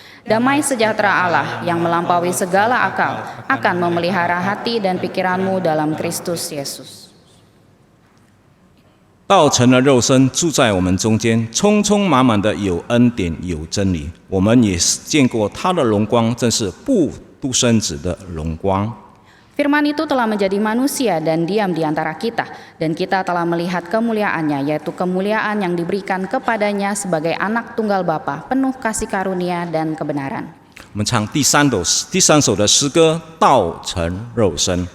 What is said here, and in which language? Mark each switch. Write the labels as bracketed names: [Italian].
[Indonesian] Damai sejahtera Allah yang melampaui segala akal akan memelihara hati dan pikiranmu dalam Kristus Yesus. [Chinese] 道成了肉身，住在我们中间，充充满满的有恩典，有真理。我们也见过他的荣光，正是不独生子的荣光。 [Indonesian] Firman itu telah menjadi manusia dan diam di antara kita, dan kita telah melihat kemuliaannya, yaitu kemuliaan yang diberikan kepadanya sebagai anak tunggal Bapa, penuh kasih karunia dan kebenaran. [Chinese] 我们唱第三首的诗歌《道成肉身》。